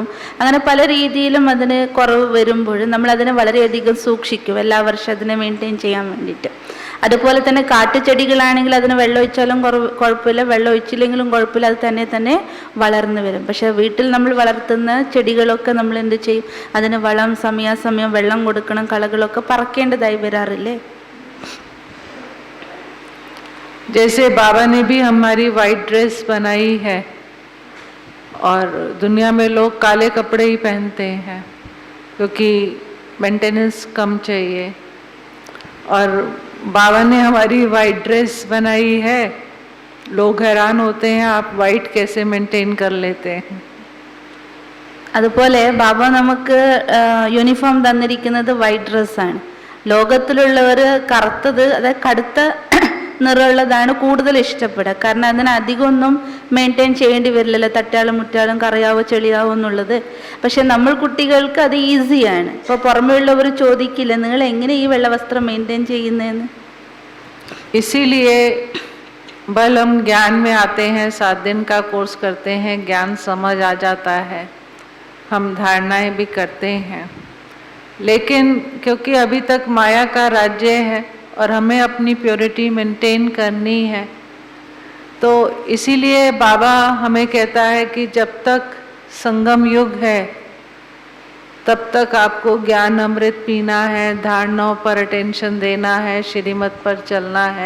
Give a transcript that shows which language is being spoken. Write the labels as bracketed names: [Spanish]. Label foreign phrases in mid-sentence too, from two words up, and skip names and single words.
[Malayalam] അങ്ങനെ പല രീതിയിലും അതിന് കുറവ് വരുമ്പോൾ നമ്മൾ അതിനെ വളരെയധികം സൂക്ഷിക്കും, എല്ലാ വർഷവും അതിനെ മെയിൻറ്റെയിൻ ചെയ്യാൻ വേണ്ടിയിട്ട്. അതുപോലെ തന്നെ കാട്ടുചെടികളാണെങ്കിൽ അതിന് വെള്ളം ഒഴിച്ചാലും കുഴപ്പമില്ല, വെള്ളം ഒഴിച്ചില്ലെങ്കിലും കുഴപ്പമില്ല, അത് തന്നെ വളർന്നു വരും. പക്ഷെ വീട്ടിൽ നമ്മൾ വളർത്തുന്ന ചെടികളൊക്കെ നമ്മൾ എന്ത് ചെയ്യും, അതിന് വളം സമയാസമയം വെള്ളം കൊടുക്കണം, കളകളൊക്കെ പറക്കേണ്ടതായി വരാറില്ലേ? [Hindi] जैसे बाबा ने भी हमारी [English] white dress [Hindi] बनाई है और दुनिया में लोग काले कपड़े ही पहनते हैं क्योंकि मेंटेनेंस कम चाहिए, और बाबा ने हमारी [English] white dress [Hindi] बनाई है. लोग हैरान होते हैं आप वाइट कैसे मेंटेन कर लेते हैं. [Malayalam] അതുപോലെ ബാബ നമുക്ക് യൂണിഫോം തന്നിരിക്കുന്നത് വൈറ്റ് ഡ്രസ്സാണ്. ലോകത്തിലുള്ളവർ കറുത്തത്, അതായത് കടുത്ത നിറമുള്ളതാണ് കൂടുതൽ ഇഷ്ടപ്പെടുക. കാരണം അതിന് അധികമൊന്നും മെയിൻറ്റെയിൻ ചെയ്യേണ്ടി വരില്ലല്ലോ, തട്ടാളും മുറ്റാളും കറിയാവോ ചെളിയാവോ എന്നുള്ളത്. പക്ഷെ നമ്മൾ കുട്ടികൾക്ക് അത് ഈസിയാണ്. ഇപ്പോൾ പുറമേ ഉള്ളവർ ചോദിക്കില്ല നിങ്ങൾ എങ്ങനെ ഈ വെള്ള വസ്ത്രം മെയിൻറ്റെയിൻ ചെയ്യുന്നതെന്ന്. [Hindi] इसीलिए बल हम ज्ञान में आते हैं, 7 दिन का कोर्स करते हैं, ज्ञान समझ आ जाता है, हम धारणाएं भी करते हैं। लेकिन क्योंकि अभी तक माया का राज्य है और हमें अपनी प्योरिटी मेंटेन करनी है, तो इसीलिए बाबा हमें कहता है कि जब तक संगम युग है तब तक आपको ज्ञान अमृत पीना है, धारणाओं पर अटेंशन देना है, श्रीमत पर चलना है।